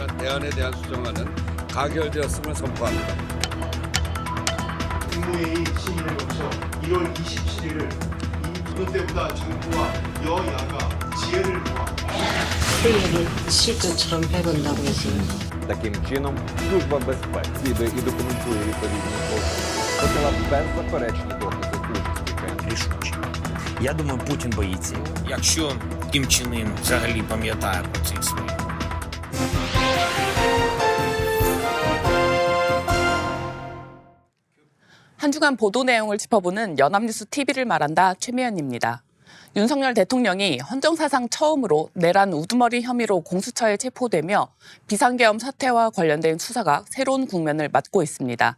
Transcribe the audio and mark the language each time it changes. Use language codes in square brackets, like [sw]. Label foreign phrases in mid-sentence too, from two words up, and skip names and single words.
[ko] 대안에 대한 수정안은 가결되었음을 선포합니다. 국무회의 심의를 거쳐 1월 27일을 어느 때보다 정부와 여야가 지혜를 모아 회의를 실전처럼 해본다고 했어요. [uk] Таким чином, Служба безпеки слідує і документує відповідні докази, подала беззаперечні докази участі КНДР. Рішуче. Я думаю, Путін боїться. Якщо Кім Чен Ін взагалі пам'ятає про цих своїх. [ko] 한 주간 보도 내용을 짚어보는 연합뉴스 TV를 말한다 최미연입니다. 윤석열 대통령이 헌정사상 처음으로 내란 우두머리 혐의로 공수처에 체포되며 비상계엄 사태와 관련된 수사가 새로운 국면을 맞고 있습니다.